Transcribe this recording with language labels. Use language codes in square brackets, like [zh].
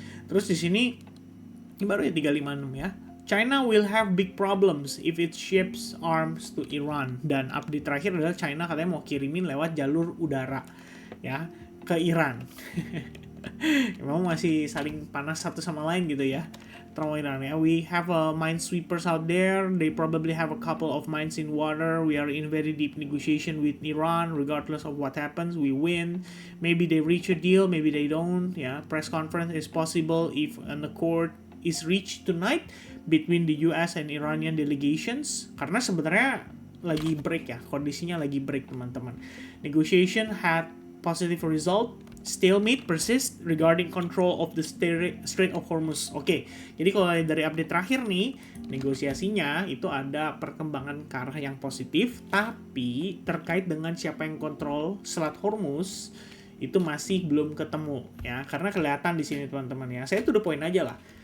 [id] Terus di sini ini baru ya 356 ya. [en] China will have big problems if it ships arms to Iran. [id] Dan update terakhir adalah China katanya mau kirimin lewat jalur udara ya ke Iran. Memang masih saling panas satu sama lain gitu ya. [en] We have minesweepers out there. They probably have a couple of mines in water. We are in very deep negotiation with Iran. Regardless of what happens, we win. Maybe they reach a deal, maybe they don't. Yeah, press conference is possible if an accord is reached tonight between the US and Iranian delegations. [id] Karena sebenarnya lagi break ya, kondisinya lagi break teman-teman. [en] Negotiation had positive result. Stalemate persist regarding control of the Strait of Hormuz. [id] Oke, jadi kalau dari update terakhir nih, negosiasinya itu ada perkembangan ke arah yang positif, tapi terkait dengan siapa yang kontrol Selat Hormuz itu masih belum ketemu ya, karena kelihatan di sini teman-teman ya. Saya [en] to the point [id] aja lah.